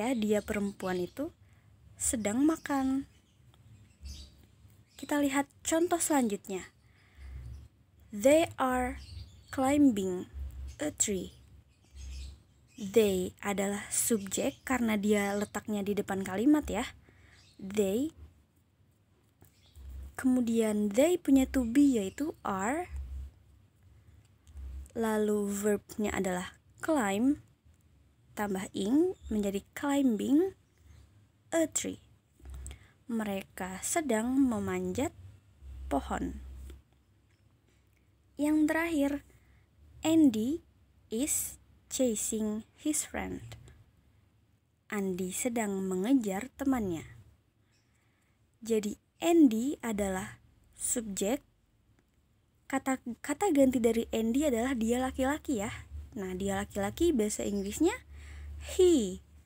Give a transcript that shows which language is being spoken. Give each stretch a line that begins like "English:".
Indonesian: Dia perempuan itu sedang makan. Kita lihat contoh selanjutnya.
English: They are climbing a tree.
Indonesian: They adalah subjek karena dia letaknya di depan kalimat ya. They. Kemudian they punya to be yaitu are. Lalu verbnya adalah climb tambah ing menjadi
English: climbing a tree.
Indonesian: Mereka sedang memanjat pohon. Yang terakhir,
English: Andy is chasing his friend.
Indonesian: Andy sedang mengejar temannya. Jadi Andy adalah subjek. Kata ganti dari Andy adalah dia laki-laki ya. Nah, dia laki-laki bahasa Inggrisnya he.